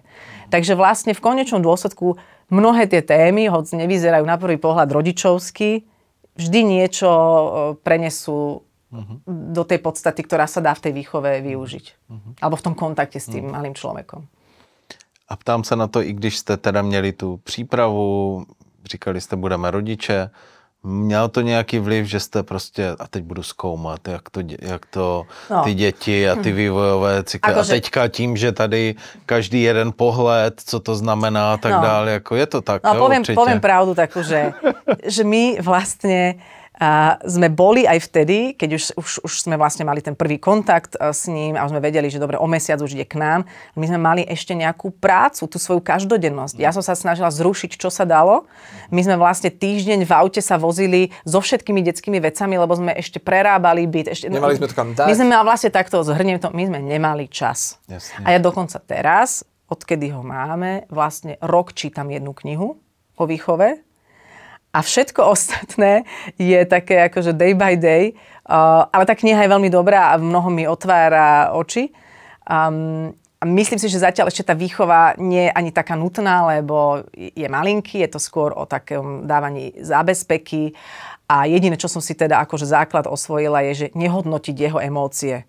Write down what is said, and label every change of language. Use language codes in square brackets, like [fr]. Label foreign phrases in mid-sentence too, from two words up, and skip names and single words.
[sk] Takže vlastne v konečnom dôsledku mnohé tie témy, hoď nevyzerajú na prvý pohľad rodičovsky, vždy niečo prenesú do tej podstaty, ktorá sa dá v tej výchove využiť. Alebo v tom kontakte s tým malým človekom. [cs] A ptám se na to, i když jste teda měli tu přípravu, říkali jste, budeme rodiče, měl to nějaký vliv, že jste prostě, a teď budu zkoumat, jak to ty děti a ty vývojové cykly. A teďka tím, že tady každý jeden pohled, co to znamená a tak dále, jako je to tak, jo, [sk] poviem pravdu takú, že my vlastne sme boli aj vtedy, keď už sme vlastne mali ten prvý kontakt s ním a sme vedeli, že dobre, o mesiac už ide k nám. My sme mali ešte nejakú prácu, tú svoju každodennosť. Ja som sa snažila zrušiť, čo sa dalo. My sme vlastne týždeň v aute sa vozili so všetkými detskými vecami, lebo sme ešte prerábali byt. Nemali sme to kam dať. My sme vlastne takto, zhrniem to, my sme nemali čas. Jasne. A ja dokonca teraz, odkedy ho máme, vlastne rok čítam jednu knihu o výchove. A všetko ostatné je také akože [en] day by day, [sk] ale tá kniha je veľmi dobrá a mnoho mi otvára oči. A myslím si, že zatiaľ ešte tá výchova nie je ani taká nutná, lebo je malinký, je to skôr o takom dávaní zábezpeky. A jediné, čo som si teda akože základ osvojila, je, že nehodnotiť jeho emócie.